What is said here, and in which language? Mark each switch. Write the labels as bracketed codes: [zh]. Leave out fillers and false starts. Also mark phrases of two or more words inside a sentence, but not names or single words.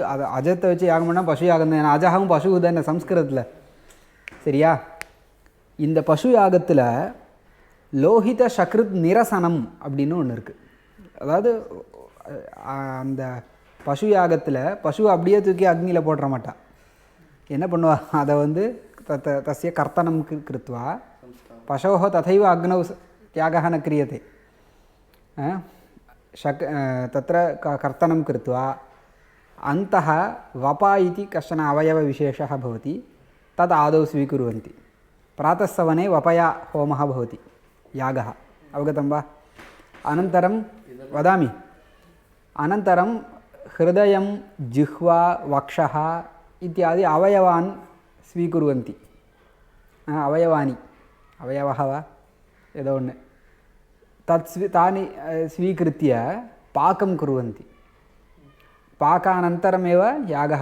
[ta] அதை அஜத்தை வச்சு யாகம் பண்ணால் பசு யாகம் தான் அஜகாவும் பசு தானே சம்ஸ்கிருதத்தில் சரியா இந்த பசு யாகத்தில் லோஹித சக்ருத் நிரசனம் அப்படின்னு ஒன்று இருக்குது அதாவது அந்த பசு யாகத்தில் பசுவை அப்படியே தூக்கி அக்னியில் போட்டுற மாட்டா என்ன பண்ணுவா அதை வந்து [sa] तस्य कर्तनं कृत्वा पशोः तथैव अग्नौ त्यागः न क्रियते तत्र कर्तनं कृत्वा अन्तः वपा इति कश्चन अवयवविशेषः भवति तद् आदौ स्वीकुर्वन्ति प्रातःसवने वपया होमः भवति यागः अवगतं वा अनन्तरं वदामि अनन्तरं हृदयं जिह्वा वक्षः इत्यादि अवयवान् स्वीकुर्वन्ति अवयवानि अवयवः वा यदो तानि स्वीकृत्य पाकं कुर्वन्ति पाकानन्तरमेव यागः